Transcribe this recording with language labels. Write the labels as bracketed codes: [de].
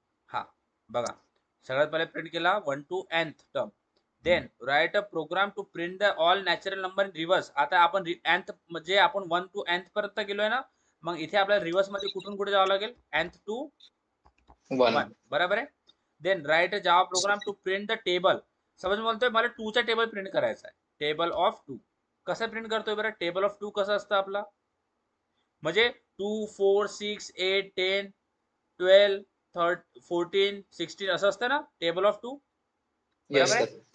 [mr] हा बघा, सगळ्यात पहिले प्रिंट केला 1 to nth term. [en] Then write a program to print the all natural number in reverse. [mr] आता आपण nth म्हणजे आपण 1 to nth पर्यंत गेलोय ना, मग इथे आपल्याला रिव्हर्स मध्ये कुठून कुठे जावं लागेल? nth to 1, बरोबर आहे। [en] Then write a Java program to print the table. [mr] समज बोलतोय मला 2 चा टेबल प्रिंट करायचा आहे, टेबल ऑफ 2। कसं प्रिंट करतोय बरं? टेबल ऑफ 2 कसं असतं आपला? म्हणजे 2 4 6 8 10 12 14 16 असं असतं ना टेबल ऑफ 2, बरोबर आहे?